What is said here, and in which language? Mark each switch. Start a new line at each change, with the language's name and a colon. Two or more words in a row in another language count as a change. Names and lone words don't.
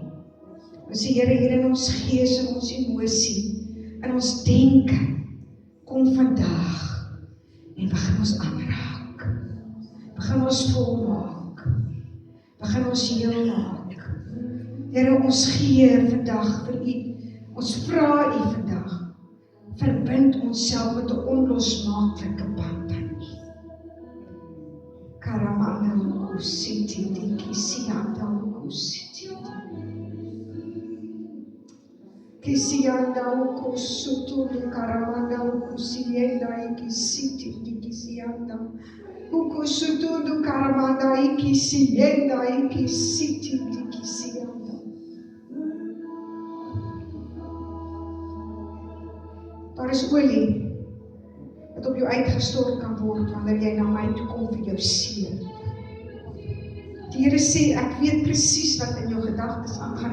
Afrikaans: Ons sê, Here, hier in ons gees en ons emosie, in ons denke, kom vandag en begin ons aanraak. Begin ons volmaak. Begin ons heel maak. Here, ons gee vandag vir U. Ons vra U vandag. Verbind onsself met 'n onlosmaaklike band aan U. Karamana kusiti diki sianda kusiti. Kisianda kusutu karamana kusienda ikisiti diki sianda. Kusutu do karamana ikisienda ikisiti diki sianda. Daar is olie wat op jou uitgestort kan word wanneer jy na my toe kom vir jou seën. Die Here sê, ek weet presies wat in jou gedagtes aangaan.